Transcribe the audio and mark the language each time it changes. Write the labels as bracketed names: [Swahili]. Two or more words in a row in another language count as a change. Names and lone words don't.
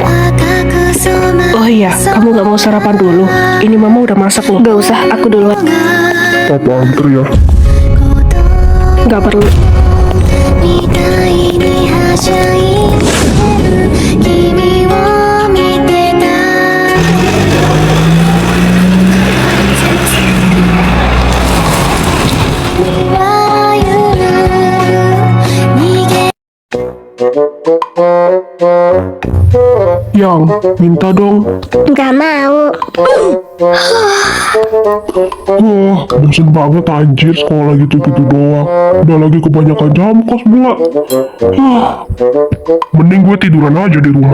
[Indonesian] Oh Iya, kamu gak mau sarapan dulu? Ini mama udah masak loh. Gak usah, aku duluan. Papa antar ya. Gak perlu. [Japanese] みたいにはしゃいでる君を見てた笑う逃げ [Indonesian] Yang, minta dong. Gak mau. Wah, bosen banget anjir sekolah gitu-gitu doang. Udah lagi kebanyakan jam kos pula. Mending gue tiduran aja di rumah.